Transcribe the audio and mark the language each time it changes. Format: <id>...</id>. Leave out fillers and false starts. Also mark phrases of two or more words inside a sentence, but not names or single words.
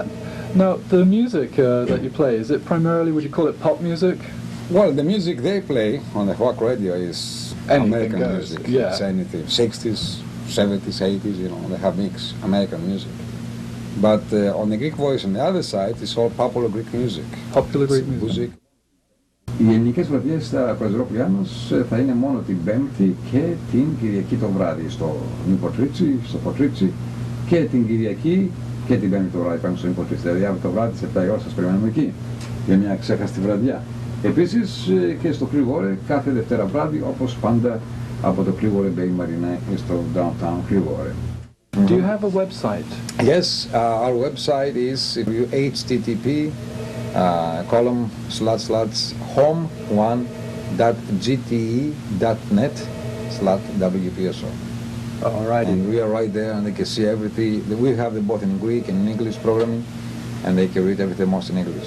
<en>Now, the music that you play, is it primarily, would you call it pop music? Well, the music they play on the Hack Radio is American music. Yeah. It's anything, 60s, 70s, 80s, they have mixed American music. But on the Greek Voice on the other side, it's all popular Greek music. Popular Greek music.</en> <el>Οι ελληνικές βραδιές στα Πρεσβερόπουλιάνος θα είναι μόνο την Πέμπτη και την Κυριακή το βράδυ στο Newport Richey, στο Port Richey, και την Κυριακή και την Πέμπτη το βράδυ πάνω στο Newport Richey. Δηλαδή αύριο το βράδυ στις 7 η ώρα σας περιμένουμε εκεί για μια ξέχαστη βραδιά. Επίσης και στο Clearwater κάθε Δευτέρα βράδυ, όπως πάντα από το Clearwater Bay Marina στο downtown Clearwater.</el> <en>Do you have a website? Yes, our website is home1.gte.net/WPSO. All right. And we are right there, and they can see everything. We have them both in Greek and English programming, and they can read everything most in English.</en>